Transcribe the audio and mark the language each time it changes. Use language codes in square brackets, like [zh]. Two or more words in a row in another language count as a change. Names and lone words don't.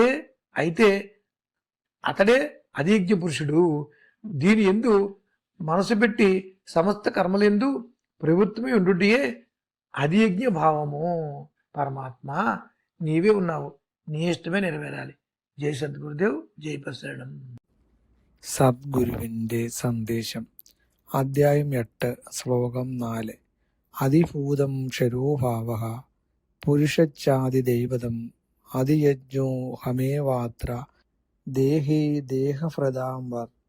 [te] అయితే అతడే అధియజ్ఞ పురుషుడు. దీని యందు మనసు పెట్టి సమస్త కర్మలందు ప్రవృత్తమై ఉండుటయే అధియజ్ఞ భావము. పరమాత్మ నీవే ఉన్నావు, నీ ఇష్టమే నెరవేరాలి. [ml] ജയ് സദ്ഗുരുദേവ്, ജയ് പ്രസരണം. സദ്ഗുരുവിൻ്റെ സന്ദേശം. അധ്യായം 8, ശ്ലോകം 4. [sa] അതിഭൂതം ക്ഷരോഭാവ പുരുഷച്ചാതിദൈവതം അതിയജ്ഞോ ഹമേവാത്ര ദേഹേ ദേഹഭൃതാംവർ.